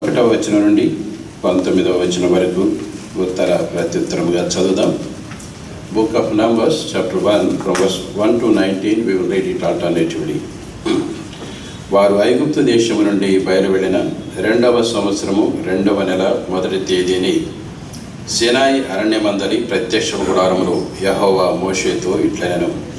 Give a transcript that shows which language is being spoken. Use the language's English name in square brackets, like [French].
[Telugu] 1వ వచనం నుండి 19వ వచనం వరకు ఉత్తర ప్రత్యుత్తరముగా చదువుదాం. [English] Book of Numbers, chapter 1, from verse 1 to 19, we will read it alternatively. [Telugu] వారు ఐగుప్తు దేశము నుండి బయలువెళ్ళిన 2వ సంవత్సరము 2వ నెల 1వ తేదీని సీనాయి అరణ్యమందలి ప్రత్యక్ష గుడారములో యెహోవా మోషేతో ఇట్లనెను.